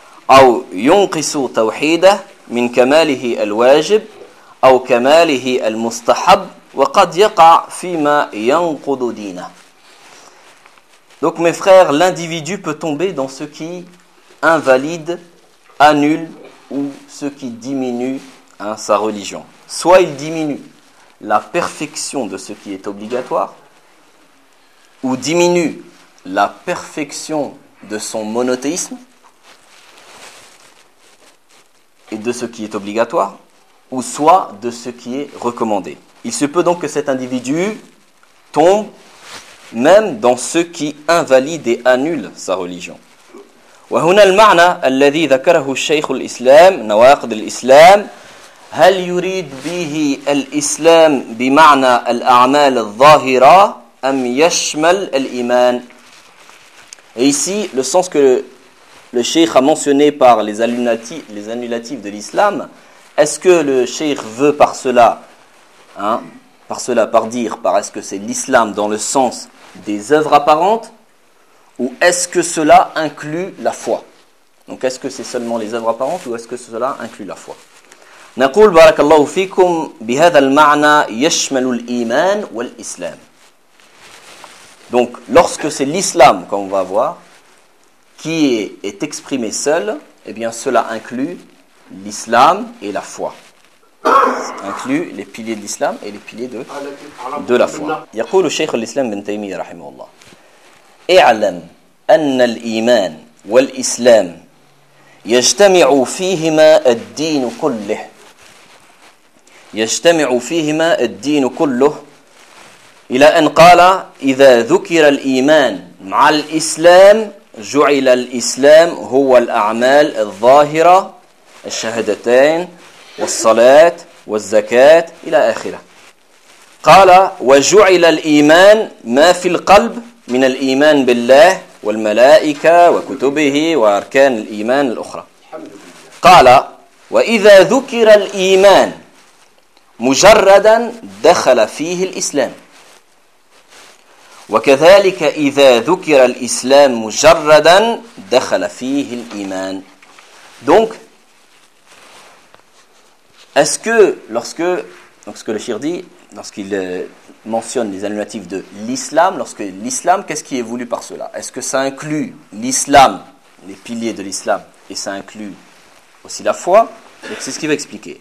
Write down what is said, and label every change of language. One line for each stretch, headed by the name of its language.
Arabic: أو ينقص توحيده من كماله الواجب أو كماله المستحب وقد يقع فيما ينقض دينه.
French: Donc mes frères, l'individu peut tomber dans ce qui invalide, annule ou ce qui diminue hein, sa religion. Soit il diminue la perfection de ce qui est obligatoire ou diminue la perfection de son monothéisme et de ce qui est obligatoire, ou soit de ce qui est recommandé. Il se peut donc que cet individu tombe même dans ce qui invalide et annule sa religion.
Arabic: وهنا المعنى الذي ذكره الشيخ الإسلام نواقض الإسلام هل يريد به الإسلام بمعنى الأعمال الظاهرة أم يشمل الإيمان.
French: Et ici, le sens que le cheikh a mentionné par les annulatifs de l'islam, est-ce que le cheikh veut par cela, hein, par cela, par dire, par est-ce que c'est l'islam dans le sens des œuvres apparentes, ou est-ce que cela inclut la foi? Donc est-ce que c'est seulement les œuvres apparentes, ou est-ce que cela inclut la foi?
Arabic: نقول بارك الله فيكم بهذا المعنى يشمل الإيمان والإسلام.
French: Donc lorsque c'est l'islam, comme on va voir, qui est exprimé seul, eh bien cela inclut l'islam et la foi. Ça inclut les piliers de l'islam et les piliers de la foi.
Arabic: يقول الشيخ الإسلام بن تيمية رحمه الله اعلم أن الإيمان والإسلام يجتمع فيهما الدين كله يجتمع فيهما الدين كله إلى أن قال إذا ذكر الإيمان مع الإسلام جعل الإسلام هو الأعمال الظاهرة الشهادتين والصلاة والزكاة إلى آخره. قال وجعل الإيمان ما في القلب من الإيمان بالله والملائكة وكتبه وأركان الإيمان الأخرى. قال وإذا ذكر الإيمان مجردا دخل فيه الإسلام وكذلك إذا ذكر الإسلام مجردا دخل فيه الإيمان.
French: Donc, est-ce que lorsque, donc ce que le shir dit, lorsqu'il mentionne les annulatifs de l'islam, lorsque l'islam, qu'est-ce qui est voulu par cela? Est-ce que ça inclut l'islam, les piliers de l'islam, et ça inclut aussi la foi? Donc c'est ce qu'il va expliquer.